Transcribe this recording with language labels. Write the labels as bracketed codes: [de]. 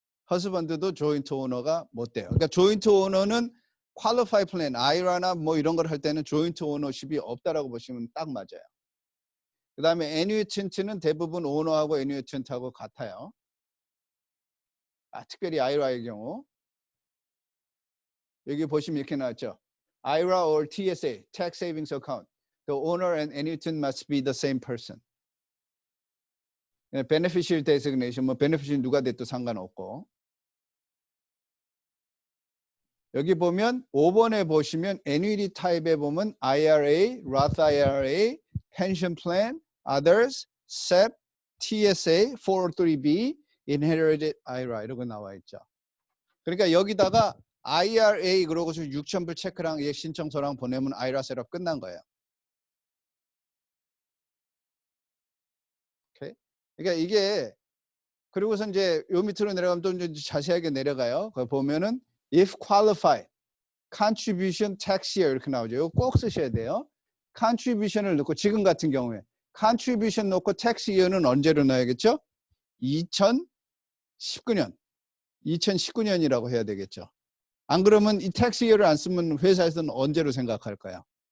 [ko] 허스밴드도 조인트 오너가 못 돼요. 그러니까 조인트 오너는 퀄리파이 플랜, 아이라나 뭐 이런 걸 할 때는 조인트 오너십이 없다라고 보시면 딱 맞아요. 그 다음에 애뉴이턴트는 대부분 오너하고 애뉴이턴트하고 같아요. 특별히 아이라의 경우 여기 보시면 이렇게 나왔죠. [en] IRA or TSA, Tax Savings Account. The owner and annuitant must be the same person. [ko] Beneficiary designation, 뭐 beneficiary 누가 됐도 상관없고. 여기 보면 5번에 보시면 annuity type에 보면 [en] IRA, Roth IRA, pension plan, others, [ko] SEP, TSA, 403B, inherited IRA 이러고 나와 있죠. 그러니까 여기다가 IRA 그러고서 6,000불 체크랑 예 신청서랑 보내면 IRA 셋업 끝난 거예요. 오케이? 그러니까 이게 그리고서 이제 요 밑으로 내려가면 또 이제 자세하게 내려가요. 거기 보면은 [en] if qualified contribution tax year [ko] 이렇게 나오죠. 이거 꼭 쓰셔야 돼요. contribution을 넣고 지금 같은 경우에 contribution 넣고 tax year는 언제로 넣어야겠죠? 2019년. 2019년이라고 해야 되겠죠. 안 그러면 이 tax year를 안 쓰면 회사에서는 언제로 생각할까요?